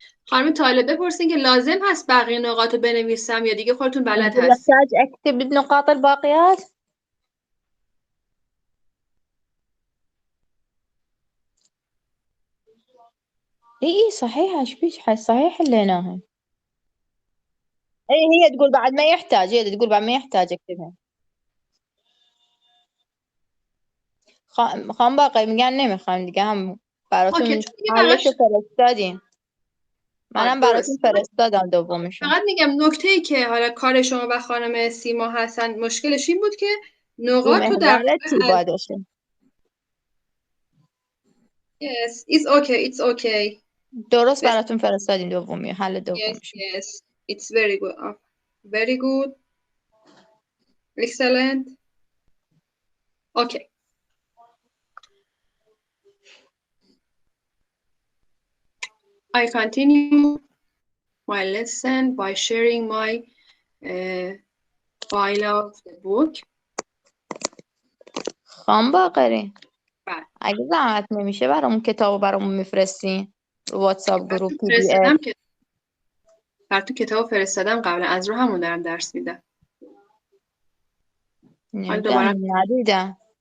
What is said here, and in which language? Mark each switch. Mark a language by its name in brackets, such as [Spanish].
[Persian] خانم طالب بپرسین که لازم هست بقیه نقاط رو بنویسم یا دیگه خودتون بلد هستین؟ [Arabic] يحتاج أكتب النقاط الباقيات؟ إي صحيح، إيش بيش صحيح حليناها. هي تقول بعد ما يحتاج، هي تقول بعد ما يحتاج أكتبها. [Persian] خان باقي میگن نمیخوایم دیگه، هم براتون حلش رو فرستادیم. منم براتون فرستادم دومشو. فقط میگم نکته‌ای که حالا کار شما و خانم سیما هستن مشکلش این بود که نقاط رو در باشه. [English] Yes, it's okay, it's okay. [Persian] درست براتون فرستادیم دومی، حل دومش. [English] Yes, it's very good. Very good. Excellent. Okay. I continue my lesson by sharing my file of the book. [Persian] خان باقری، بله. اگه زحمت نمیشه برامون کتابو برامون میفرستین رو واتساپ گروپ پی دی اف. براتون کتاب فرستادم قبلا، از رو همون دارم درس میدم. ندیدم.